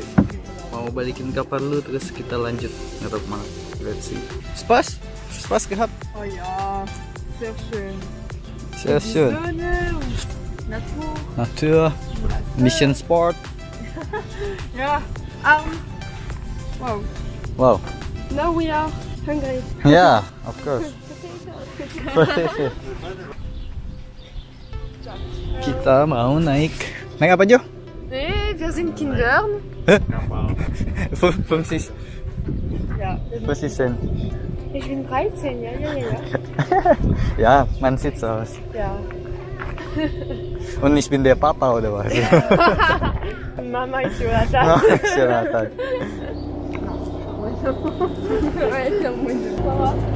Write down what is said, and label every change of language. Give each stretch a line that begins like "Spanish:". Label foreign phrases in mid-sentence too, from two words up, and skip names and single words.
Indonesian: Mau balikin kapal dulu, terus kita lanjut ngerok mana.
English: Let's see.
German: Spaß? Spaß gehabt? Oh ja, sehr schön. Sehr schön. Sonne und Natur. Natur. Mission Sport. Ja, wow. Wow.
English: Now we are hungry. Yeah, of course.
Indonesian: Kita mau naik apa Jo?
German: Nee, wir sind Kindern. 50 Ja. Cent. Ich bin 13, ja. Ja, man sieht so aus. Ja. Und ich bin der Papa oder was? Mama ist Jonathan. Jonathan. Alter,
Portuguese: muito bom.